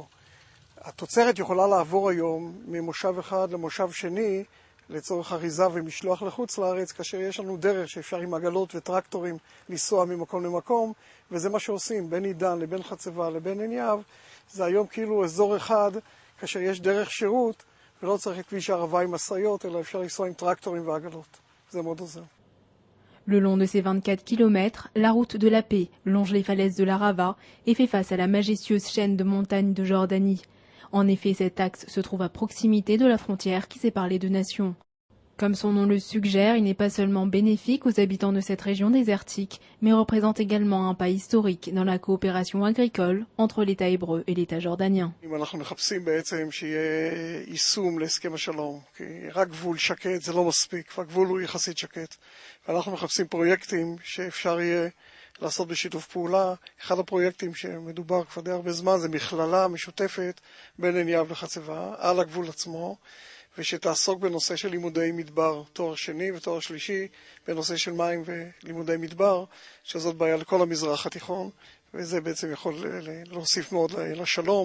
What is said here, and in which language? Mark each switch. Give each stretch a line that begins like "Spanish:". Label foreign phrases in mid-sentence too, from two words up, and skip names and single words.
Hebrew: התוצרת יכולה לעבור היום ממושב אחד למושב שני לצורך אריזה ומשלוח לחוץ לארץ, כאשר יש לנו דרך שאפשר עם עגלות וטרקטורים לנסוע ממקום למקום, וזה מה שעושים, בין עידן לבין חצבה לבין ענייו. זה היום כאילו אזור אחד, כאשר יש דרך שירות, ולא צריך את כביש הערבה עם משאיות, אלא אפשר לנסוע עם טרקטורים ועגלות. זה מאוד עוזר.
French: Le long de ces 24 km, la route de la paix longe les falaises de l'Arava et fait face à la majestueuse chaîne de montagnes de Jordanie. En effet, cet axe se trouve à proximité de la frontière qui sépare les 2 nations. Comme son nom le suggère, il n'est pas seulement bénéfique aux habitants de cette région désertique, mais représente également un pas historique dans la coopération agricole entre l'État hébreu et l'État jordanien.
Hebrew: אנחנו מחפשים בעצם שיהיה יישום להסכם השלום, כי רק גבול שקט זה לא מספיק, והגבול הוא יחסית שקט. ואנחנו מחפשים פרויקטים שאפשר יהיה לעשות בשיתוף פעולה. אחד הפרויקטים שמדובר כבר די הרבה זמן זה מכללה משותפת בין ענייו לחצבה על הגבול עצמו, ושתעסוק בנושא של לימודי מדבר, תואר שני ותואר שלישי, בנושא של מים ולימודי מדבר, שזאת בעיה לכל המזרח התיכון, וזה בעצם יכול להוסיף מאוד לשלום.